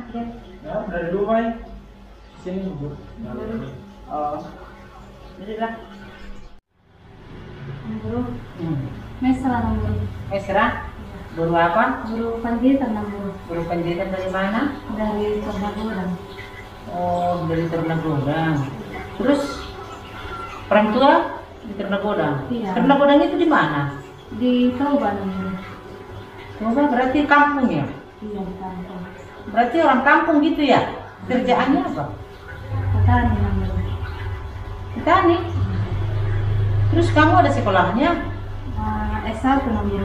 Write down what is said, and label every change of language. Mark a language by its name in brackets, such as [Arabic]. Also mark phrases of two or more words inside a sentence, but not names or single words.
[Indonesian] Ya, dari rumah ya. Sini Bu. Oh. Bismillah. Guru, mesra nang guru. Mesra? Guru apa? Guru pendidikan nang guru. Guru pendidikan dari mana? Dari Ternagodang. Oh, dari Ternagodang. Terus orang tua di Ternagodang? Iya. Ternagodang itu di mana? Di Toba nang guru. Toba berarti kampung ya? Iya, di kampung. Berarti orang kampung gitu ya? Kerjaannya apa? Petani nang guru. Petani? Terus kamu ada sekolahnya? S1 nang guru.